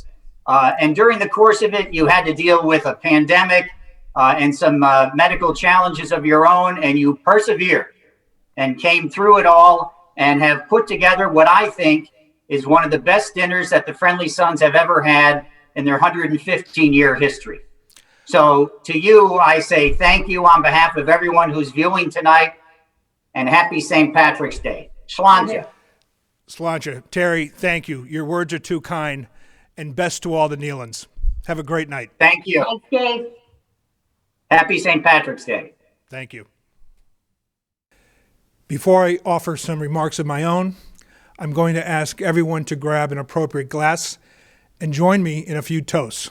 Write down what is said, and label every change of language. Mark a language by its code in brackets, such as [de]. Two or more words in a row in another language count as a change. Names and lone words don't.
[en] And during the course of it, you had to deal with a pandemic and some medical challenges of your own, and you persevered and came through it all and have put together what I think is one of the best dinners that the Friendly Sons have ever had in their 115-year history. So to you, I say thank you on behalf of everyone who's viewing tonight, and happy St. Patrick's Day. Sláinte. Sláinte. Terry, thank you. Your words are too kind, and best to all the Nealons. Have a great night. Thank you. Thanks, Dave. Happy St. Patrick's Day. Thank you. Before I offer some remarks of my own, I'm going to ask everyone to grab an appropriate glass and join me in a few toasts.